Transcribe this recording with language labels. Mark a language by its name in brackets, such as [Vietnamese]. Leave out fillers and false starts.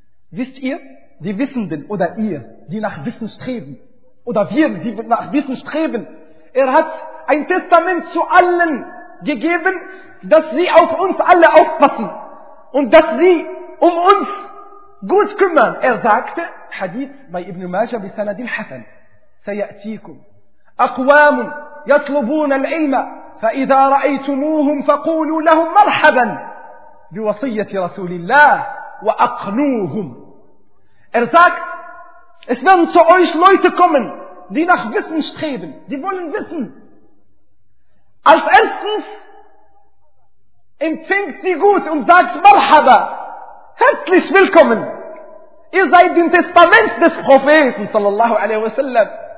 [German] Wisst ihr, die Wissenden oder ihr, die nach Wissen streben, oder wir, die nach Wissen streben, er hat ein Testament zu allen gegeben, dass sie auf uns alle aufpassen und dass sie um uns gut kümmern. Er sagte, Hadith bei Ibn Majah bi Sanadin Hasan, [Arabic] سيأتيكم أقوام يطلبون العلم فإذا رأيتموهم فقولوا لهم مرحبا بوصية رسول الله وأقنوهم. [German] Er sagt, es werden zu euch Leute kommen, die nach Wissen streben, die wollen wissen. Als erstens empfängt sie gut und sagt Marhaba, herzlich willkommen. Ihr seid dem Testament des Propheten sallallahu alaihi wasallam.